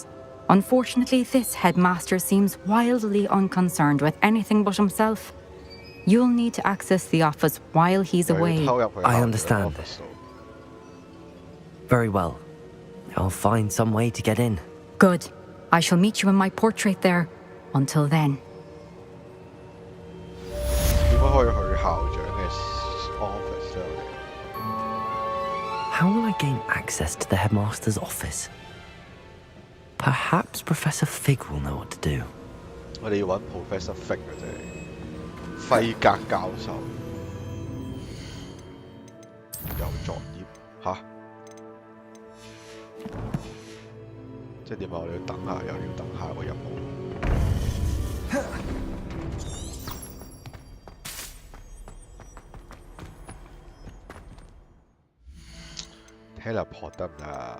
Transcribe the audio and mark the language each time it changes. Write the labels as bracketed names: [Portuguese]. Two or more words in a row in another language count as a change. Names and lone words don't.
[English] Unfortunately, this headmaster seems wildly unconcerned with anything but himself. You'll need to access the office while he's away. I understand. Very well. I'll find some way to get in. Good. I shall meet you in my portrait there. Until then. [Cantonese] 點解可以去校長嘅 office 咧？ [English] How will I gain access to the headmaster's office? Perhaps Professor Fig will know what to do. [Cantonese] 我哋要揾 Professor Fig 嘅啫，費格教授有作業吓，即係點啊？我哋要等下，又要等下個任務。teleport 得唔得啊？